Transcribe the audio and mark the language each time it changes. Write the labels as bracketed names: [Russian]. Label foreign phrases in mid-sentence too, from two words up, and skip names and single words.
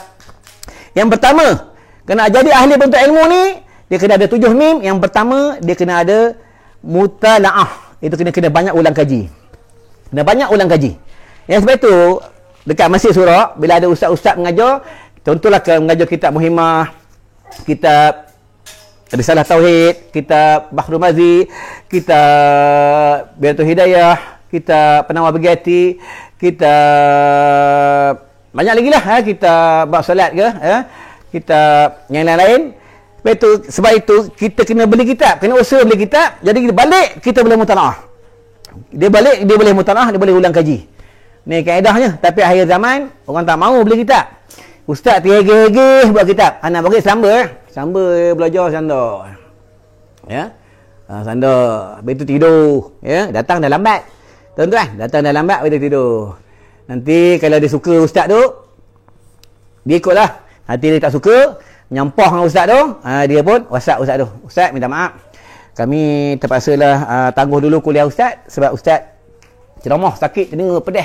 [Malay] Yang pertama, kena jadi ahli penuntut ilmu ni, dia kena ada 7 mim. Yang pertama, dia kena ada mutala'ah. Itu kena banyak ulang kaji. Kena banyak ulang kaji. Yang sebab itu, dekat Masjid Surah, bila ada ustaz-ustaz mengajar, contohlah mengajar kitab Muhimmah, kitab Risalah Tauhid, kitab Bahrul Mazi, kitab Bidatul Hidayah, kitab Penawar Begati, kitab banyak lagi lah, kitab bab solat ke, kitab yang lain-lain. Sebab itu kita kena beli kitab, kena usaha beli kitab. Jadi balik kita boleh mutalaah. Dia balik, dia boleh mutalaah, dia boleh ulang kaji. Ni kaedahnya. Tapi akhir zaman orang tak mahu beli kitab. Ustaz terhege-hege buat kitab. Anak bagi samba, samba belajar sanda. Ya. Sanda, habis tu tidur, ya. Datang dah lambat. Tuan-tuan, datang dah lambat, habis tu tidur. Nanti kalau dia suka ustaz tu, dia ikutlah. Nanti dia tak suka, nyampah dengan ustaz tu, dia pun WhatsApp ustaz tu. Ustaz, minta maaf, kami terpaksalah tangguh dulu kuliah ustaz sebab ustaz ceramah sakit telinga, pedih.